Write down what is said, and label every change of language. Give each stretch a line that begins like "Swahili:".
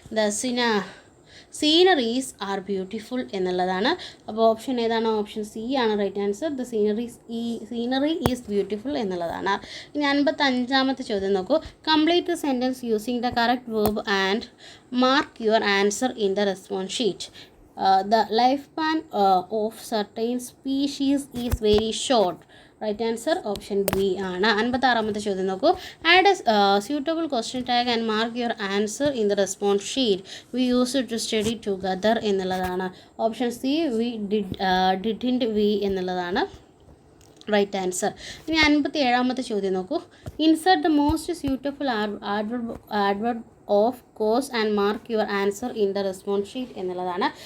English: The sceneries are beautiful എന്നുള്ളതാണ്.
Malayalam: അപ്പോൾ option ഏതാണ്? ഓപ്ഷൻ സി ആണ് right answer.
English: the scenery is beautiful
Malayalam: എന്നുള്ളതാണ്. ഇനി 55ാമത്തെ ചോദ്യം നോക്കൂ.
English: Complete the sentence using the correct verb and mark your answer in the response sheet. The lifespan of certain species is very short.
Malayalam: Right answer option B ആണ്. 56ാമത്തെ ചോദ്യം നോക്കൂ.
English: Add a suitable question tag and mark your answer in the response sheet. We use to study together എന്നുള്ളതാണ്. Option C didn't we എന്നുള്ളതാണ് right answer.
Malayalam: ഇനി 57ാമത്തെ ചോദ്യം നോക്കൂ.
English: Insert the most suitable adverb of course and mark your answer in the response sheet എന്നുള്ളതാണ്.